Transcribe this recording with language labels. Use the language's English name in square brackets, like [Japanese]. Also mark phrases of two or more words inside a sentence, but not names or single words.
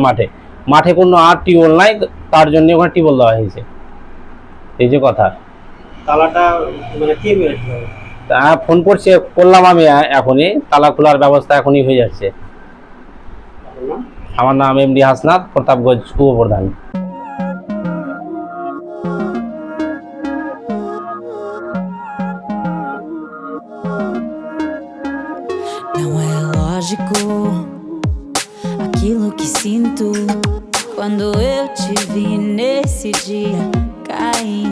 [Bangla] মাঠে কোনো আর টিউবওয়েল নাই, তার জন্য ওখানে টিউবওয়েল দেওয়া হয়েছে। এই যে কথা। তালাটা মানে কি মেরেছিল? ফোন করলাম আমি এখনই, তালা খোলার ব্যবস্থা এখনই হয়ে যাচ্ছে। আমার নাম এমডি হাসনাত, প্রতাপগঞ্জ উপপ্রধান। [Portuguese] Não é lógico aquilo que sinto quando eu te vi nesse dia cair.